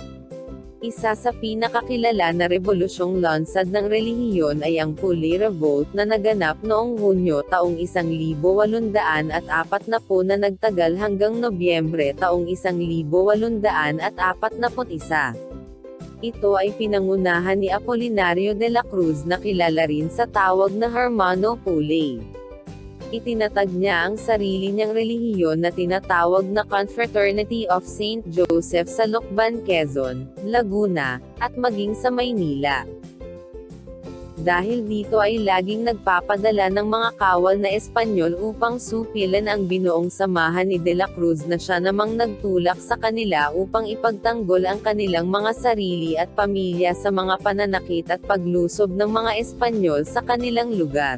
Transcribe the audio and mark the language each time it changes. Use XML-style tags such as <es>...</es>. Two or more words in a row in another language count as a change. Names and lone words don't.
<tl>Isa sa pinakakilala na revolusyong lansad ng relihiyon ay ang Pule Revolt na naganap noong Hunyo taong 1840 na nagtagal hanggang Nobyembre taong 1841. Ito ay pinangunahan ni Apolinario de la Cruz na kilala rin sa tawag na Hermano Pule. Itinatag niya ang sarili niyang relihiyon na tinatawag na Confraternity of Saint Joseph sa Lucban, Quezon, Laguna, at maging sa Maynila. Dahil dito ay laging nagpapadala ng mga kawal na Espanyol upang supilan ang binuong samahan ni De la Cruz na siya namang nagtulak sa kanila upang ipagtanggol ang kanilang mga sarili at pamilya sa mga pananakit at paglusob ng mga Espanyol sa kanilang lugar.</tl>